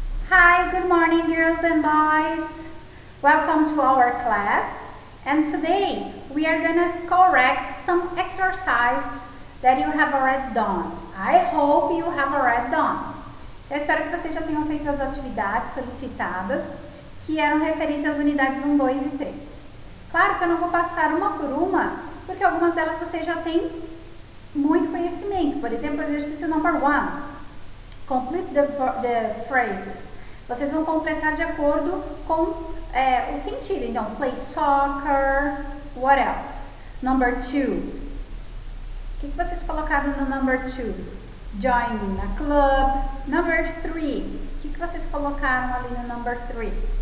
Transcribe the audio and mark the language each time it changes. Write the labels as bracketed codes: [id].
[en] Hi, good morning girls and boys. Welcome to our class. And today we are gonna correct some exercise that you have already done. I hope you have already done. [pt] Eu espero que vocês já tenham feito as atividades solicitadas, que eram referentes às unidades 1, 2 e 3. Claro que eu não vou passar uma por uma, porque algumas delas vocês já têm muito conhecimento. Por exemplo, o exercício number 1. [en] Complete the phrases. [pt] Vocês vão completar de acordo com o sentido. Então, [en] play soccer, what else? Number 2. [pt] O que vocês colocaram no number 2? [en] Join a club. Number 3. [pt] O que vocês colocaram ali no number 3?